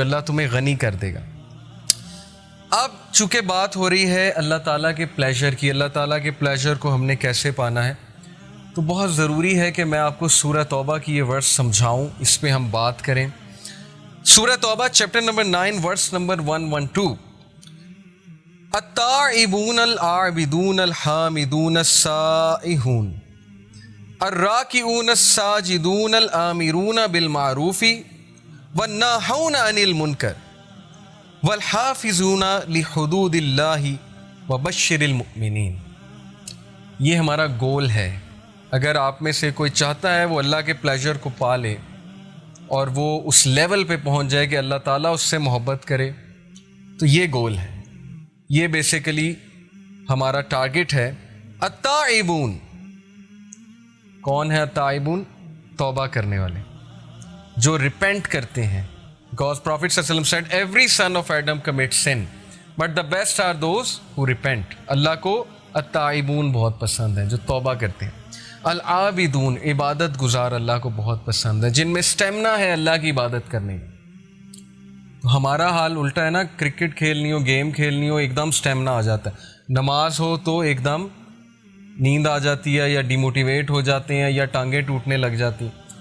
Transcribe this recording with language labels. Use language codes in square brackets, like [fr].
[ur] اللہ تمہیں غنی کر دے گا. اب چونکہ بات ہو رہی ہے اللہ تعالیٰ کے پلیجر کی, اللہ تعالیٰ کے پلیجر کو ہم نے کیسے پانا ہے, تو بہت ضروری ہے کہ میں آپ کو سورہ توبہ کی یہ ورس سمجھاؤں, اس پہ ہم بات کریں. سورہ توبہ چیپٹر نمبر 9 ورس نمبر 112. [ar] التائبون العابدون الحامدون السائحون الراکعون الساجدون الآمرون بالمعروف والناہون عن المنکر والحافظون لحدود اللہ وبشر المؤمنین. [ur] یہ ہمارا گول ہے. اگر آپ میں سے کوئی چاہتا ہے وہ اللہ کے پلیجر کو پا لے اور وہ اس لیول پہ پہنچ جائے کہ اللہ تعالیٰ اس سے محبت کرے, تو یہ گول ہے, یہ بیسیکلی ہمارا ٹارگٹ ہے. التائبون, کون ہے التائبون؟ توبہ کرنے والے, جو ریپینٹ کرتے ہیں. [en] Because Prophet ﷺ said every son of Adam commits sin but the best are those who repent. [ur] اللہ کو التائبون بہت پسند ہے, جو توبہ کرتے ہیں. العابدون, عبادت گزار اللہ کو بہت پسند ہے, جن میں سٹیمنا ہے اللہ کی عبادت کرنے کا. تو ہمارا حال الٹا ہے نا, کرکٹ کھیلنی ہو, گیم کھیلنی ہو, ایک دم سٹیمنا آ جاتا ہے. نماز ہو تو ایک دم نیند آ جاتی ہے, یا ڈیموٹیویٹ ہو جاتے ہیں, یا ٹانگیں ٹوٹنے لگ جاتی ہیں.